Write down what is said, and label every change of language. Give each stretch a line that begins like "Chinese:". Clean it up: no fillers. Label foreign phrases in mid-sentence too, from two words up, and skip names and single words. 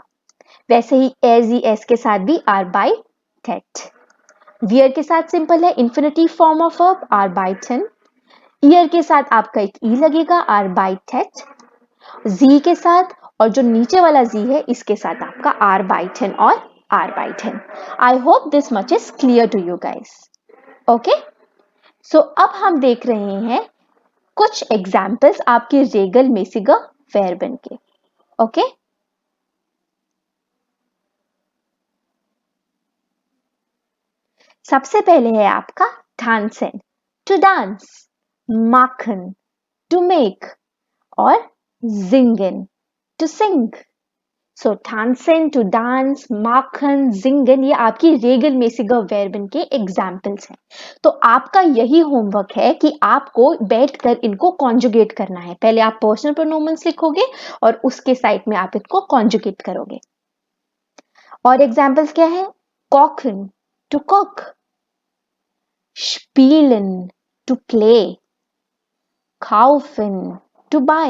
Hindi: वैसे ही एज ई एस के साथ भी आरबाइट टेट। वियर के साथ सिंपल है,
English: infinitive form of verb
Hindi: आरबाइटन। ईयर के साथ आपका एक ई लगेगा आरबाइटेट। जी के साथ और जो नीचे वाला जी है इसके साथ आपका arbeiten और arbeiten।
English: I hope this much is clear to you guys.
Hindi: ओके, सो अब हम देख रहे हैं कुछ एग्जाम्पल्स आपके
German: regelmäßige Verben
Hindi: के। ओके, सबसे पहले है आपका tanzen,
English: to dance,
Hindi: machen,
English: to make
Hindi: और singen,
English: to sing. सो tanzen, to dance,
German: machen, singen,
Hindi: ये आपकी
German: regelmäßige Verben
Hindi: के एग्जाम्पल्स हैं। तो आपका यही होमवर्क है कि आपको बैठकर इनको कॉन्जुगेट करना है। पहले आप
English: personal pronouns
Hindi: लिखोगे और उसके साइड में आप इनको कॉन्जुगेट करोगे। और एग्जाम्पल्स क्या है? kochen,
English: to cook,
Hindi: spielen,
English: to play,
Hindi: kaufen,
English: to buy.